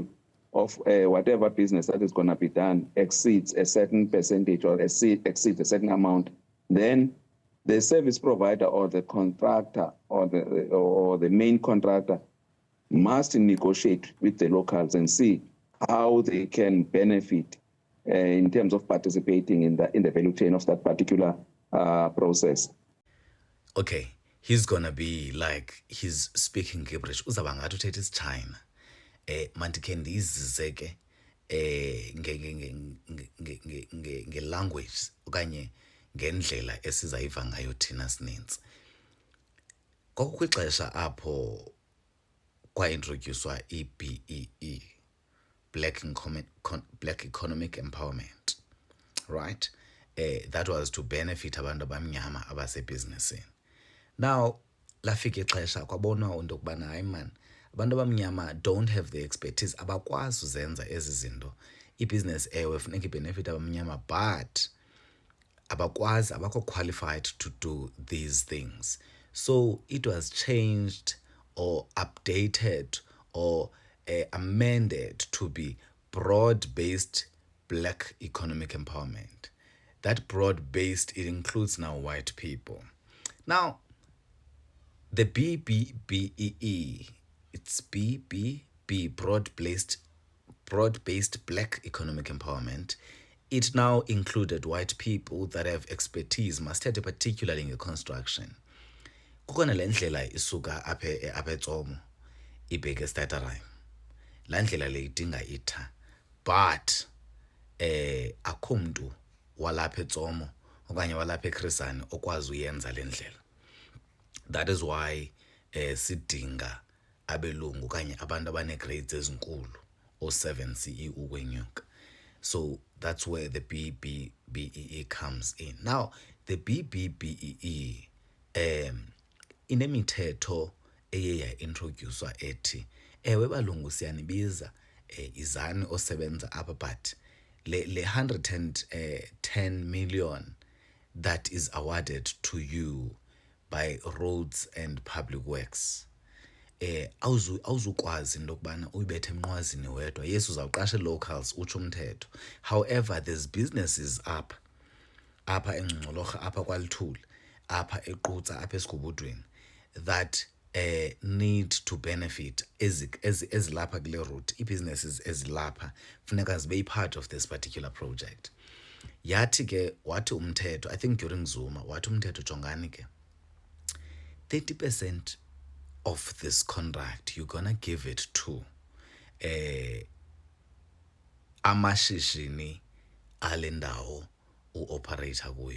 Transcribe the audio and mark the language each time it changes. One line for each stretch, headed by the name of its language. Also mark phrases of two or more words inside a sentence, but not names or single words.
English: of whatever business that is going to be done exceeds a certain percentage or exceeds a certain amount, then the service provider or the contractor or the main contractor must negotiate with the locals and see how they can benefit in terms of participating in the value chain of that particular process. Okay, he's gonna be like he's speaking gibberish.
Xhosa: Uzabanga uthetha isiChina. Manti ndizizeke nge-language okanye ngendlela esizayiva ngayo thina sininzi. Kwakukwixesha apho kwa-introducwa i-BEE, Black Economic Empowerment, right?
English: That was to benefit
Xhosa: abantu abamnyama abasebhizinisini. Now, lafika ixesha kwabonwa into yokubana hayi man, abantu abamnyama
English: don't have the expertise,
Xhosa: abakwazi uzenza ezi zinto. Ibhizinesi ewe funeka ibenefit abamnyama, but abakwazi, abakho
English: qualified to do these things. So it was changed or updated or amended to be broad-based black economic empowerment. That broad-based, it includes now white people. Now, the BBBEE, it's BBB, broad-based black economic empowerment. It now included white people that have expertise, mastete particularly in construction.
Xhosa: Kukhona le ndlela isuka apha eTsomo ibheke eStatterheim. La ndlela le idinga itha, but akho mntu walapha eTsomo okanye walapha eChris Hani okwazi uyenza le ndlela.
English: That is why
Xhosa: sidinga abelungu okanye abantu abane-grades ezinkulu o7 CE ukwenyuka.
English: So that's where the BBBEE comes in. Now, the BBBEE
Xhosa: inemithetho eye yaintroducewa ethi ewe balungu siyanibiza izani osebenza apha,
English: but le 110 million that is awarded to you by Roads and Public Works,
Xhosa: awuzukwazi into yokubana uyibethe emnqwazini wedwa. Yes, uzawuqasha locals utsho umthetho.
English: However, there's businesses
Xhosa: apha eNgcongolorha, apha kwaLithuli, apha eQutsa, apha eSigubudweni
English: that need to benefit
Xhosa: ezilapha kule
English: route.
Xhosa: Ii-businesses ezilapha funeka zibe
English: part of this particular project.
Xhosa: Yathi ke wathi umthetho,
English: I think during Zuma,
Xhosa: wathi umthetho jongani ke
English: 30% of this contract you're gonna give it to
Xhosa: amashishini ale ndawo uoperator kuyo.